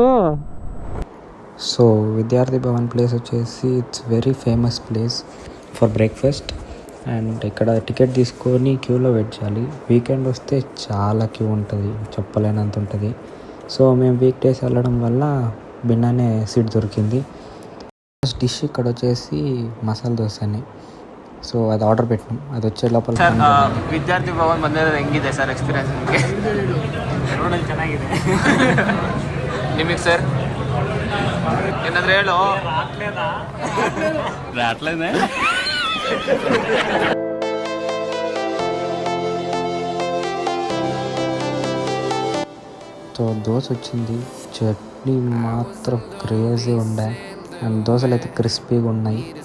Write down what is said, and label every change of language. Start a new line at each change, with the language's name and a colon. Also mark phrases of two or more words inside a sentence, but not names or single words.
Telugu: సో విద్యార్థి భవన్ ప్లేస్ వచ్చేసి
English: it's very famous place for breakfast.
Telugu: అండ్ ఇక్కడ టికెట్ తీసుకొని క్యూలో వెయిట్ చేయాలి. వీకెండ్ వస్తే చాలా క్యూ ఉంటుంది, చెప్పలేనంత ఉంటుంది. సో మేము
English: week days
Telugu: వెళ్ళడం వల్ల బిన్నానే సీట్ దొరికింది.
English: first dish
Telugu: ఇక్కడ వచ్చేసి మసాలా దోశ అని.
Kannada: ಸೊ ಅದು ಆರ್ಡರ್
Telugu: పెట్టినాం. అది వచ్చే లోపల
Kannada: ವಿದ್ಯಾರ್ಥಿ ಭವನ್ ಬಂದಿರೋದು ಹೆಂಗಿದೆ ಸರ್ ಎಕ್ಸ್ಪೀರಿಯನ್ಸ್ ನಿಮಗೆ? ರೋಡಲ್ಲಿ ಚೆನ್ನಾಗಿದೆ ನಿಮಗೆ ಸರ್ ಏನಾದರೂ ಹೇಳು.
Telugu: రాట్లేదే. సో దోశ వచ్చింది. చట్నీ మాత్రం క్రేజీ ఉండే. అండ్ దోశలు అయితే క్రిస్పీగా ఉన్నాయి.